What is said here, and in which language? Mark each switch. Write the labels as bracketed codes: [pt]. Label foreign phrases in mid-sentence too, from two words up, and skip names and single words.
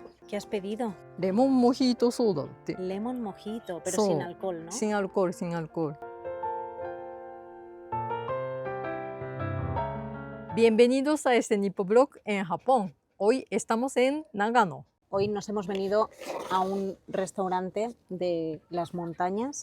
[es] ¿Qué has pedido? [ja] レモンモヒートソーダって。 [es] Lemon mojito, pero So, sin alcohol, ¿no? Sin alcohol, sin alcohol. Bienvenidos a este Nipoblog en Japón. Hoy estamos en Nagano. Hoy nos hemos venido a un restaurante de las montañas.